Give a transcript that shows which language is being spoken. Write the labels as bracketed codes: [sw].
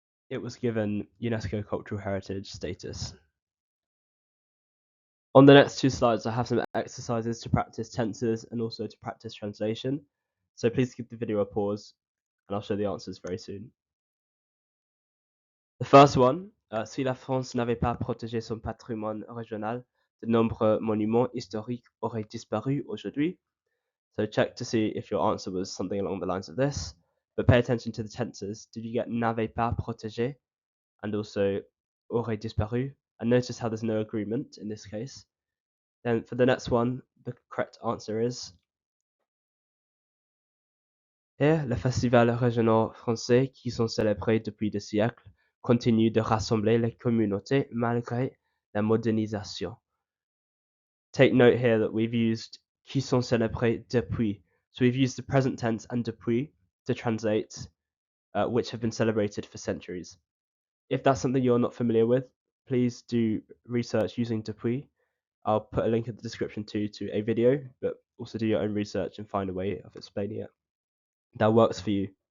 [en] It was given UNESCO cultural heritage status. On the next two slides, I have some exercises to practice tenses and also to practice translation. So please give the video a pause and I'll show the answers very soon. [fr] The first one, si la France n'avait pas protégé son patrimoine régional, de nombreux monuments historiques auraient disparu aujourd'hui. [en] So check to see if your answer was something along the lines of this, but pay attention to the tenses. Did you get n'avait pas protégé and also aurait disparu? And notice how there's no agreement in this case. [fr] Then for the next one, the correct answer is here, les festivals régionaux français qui sont célébrés depuis des siècles continuent de rassembler les communautés malgré la modernisation. [en] Take note here that we've used qui sont célébrés depuis. So we've used the present tense and depuis to translate which have been celebrated for centuries. If that's something you're not familiar with, please do research using depuis. I'll put a link in the description too to a video, but also do your own research and find a way of explaining it that works for you.